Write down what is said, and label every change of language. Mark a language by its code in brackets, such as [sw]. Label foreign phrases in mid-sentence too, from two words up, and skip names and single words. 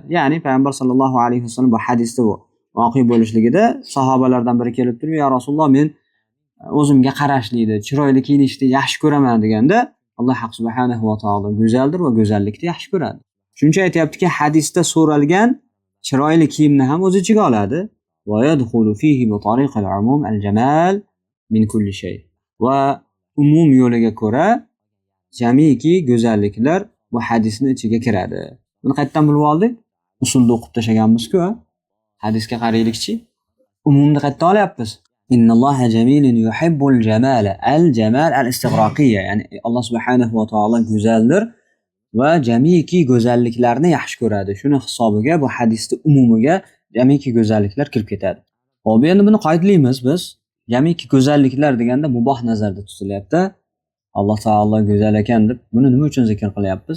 [uz] Ya'ni payg'ambar [ar] صلى الله عليه وسلم [uz] bu hadisda bu voqea bo'lishligida sahobalardan biri kelib turib, [ar] "يا رسول الله, [uz] men o'zimga qarashlikni, chiroyli kiyinishni yaxshi ko'raman" deganda, Alloh [ar] سبحانه وتعالى [uz] go'zaldir va go'zallikni yaxshi ko'radi. Shuncha aytayaptiki, hadisda so'ralgan chiroyli kiyimni ham o'z ichiga oladi [ar] ويدخل فيه بطريق العموم الجمال من كل شيء. [uz] وعموم yo'liga ko'ra jamiki go'zalliklar bu hadisning ichiga kiradi. Buni qayerdan bilib oldik? Usulda o'qib tashlaganmiz-ku. Hadisga qaraylikchi. Umumni qayerdan olyapmiz? [ar] إن الله جميل يحب الجمال الجمال الاستغراقية, [uz] ya'ni Alloh [ar] سبحانه وتعالى [uz] go'zaldir va jamiki go'zalliklarni yaxshi ko'radi. Shuni hisobiga bu hadisning umumiga jamiki go'zalliklar kirib ketadi. Xo'p, endi buni qoidlaymiz biz. Jamiki go'zalliklar deganda muboh nazarda tutilyapti. Alloh taolo go'zal ekan deb buni nima uchun zikr qilyapmiz?